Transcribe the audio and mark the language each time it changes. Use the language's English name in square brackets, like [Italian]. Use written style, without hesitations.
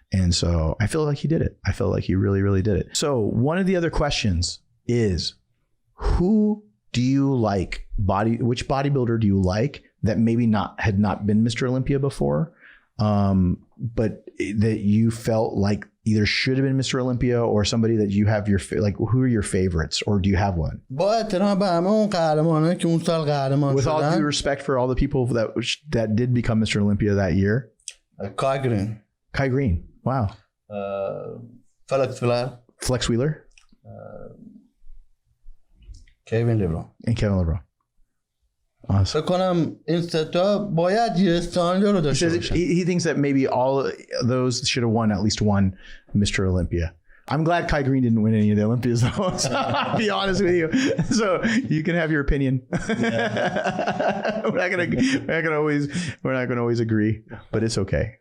[English] And so I feel like he did it. I feel like he really, really did it. So one of the other questions is, who do you like? Which bodybuilder do you like that maybe had not been Mr. Olympia before, but that you felt like either should have been Mr. Olympia or somebody that you have your like who are your favorites or do you have one? [Persian] با احترام به همه اون قهرمانایی که اون سال قهرمان [English] With all due [Persian] شدن. [English] respect for all the people that did become Mr. Olympia that year. Kai Green. Wow. Flex Wheeler. Kevin LeBron. And Kevin LeBron. Awesome. [Persian] فکر کنم این سه تا باید یه استاندارد رو داشته باشن. [English] He thinks that maybe all those should have won at least one Mr. Olympia. I'm glad Kai Green didn't win any of the Olympias though. So I'll be honest with you. So you can have your opinion. Yeah. we're not gonna always agree, but it's okay.